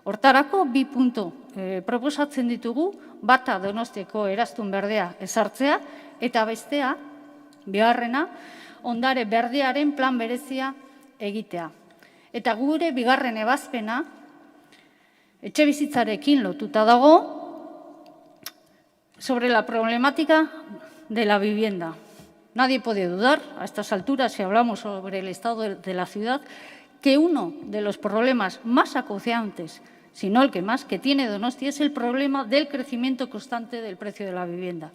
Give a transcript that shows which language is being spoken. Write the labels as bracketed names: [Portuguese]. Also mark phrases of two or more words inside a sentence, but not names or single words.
[Basque] Hortarako 2 puntu proposatzen ditugu, bata Donostiako eraztun berdea ezartzea, eta bestea, bigarrena, ondare berdearen plan berezia egitea. Eta gure bigarren ebazpena, etxebizitzarekin lotuta dago, [Spanish] sobre la problemática de la vivienda. Nadie puede dudar, a estas alturas, si hablamos sobre el estado de la ciudad, que uno de los problemas más acuciantes, si no el que más, que tiene Donosti es el problema del crecimiento constante del precio de la vivienda.